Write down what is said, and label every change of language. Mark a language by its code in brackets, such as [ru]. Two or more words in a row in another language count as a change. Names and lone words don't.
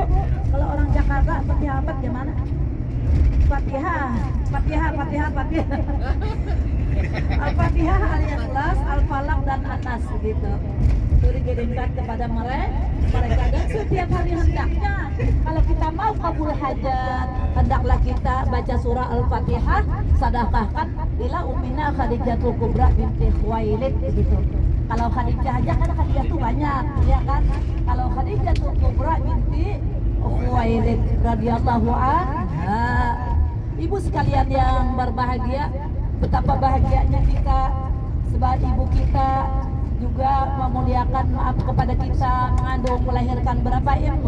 [id] Kalau orang Jakarta Fatihah 4 gimana? Fatihah Al-Fatihah, Al-Ikhlas, Al-Falaq dan Anas gitu. Itu dikirimkan kepada mereka dan setiap hari hendaknya kalau kita mau kabul hajat, hendaklah kita baca surah Al-Fatihah, sedekahkan [ar] إلى أمنا [id] Khadijatul Kubra binti Khuwailid gitu. Kalau Khadijah aja kan Khadijah tuh banyak, ya kan? Kalau Khadijatul Kubra binti Khuwailid [ar] رضي الله عنها. [id] Ibu sekalian yang berbahagia, betapa bahagianya kita sebab ibu kita juga memuliakan, maaf kepada kita, mengandung melahirkan berapa ibu?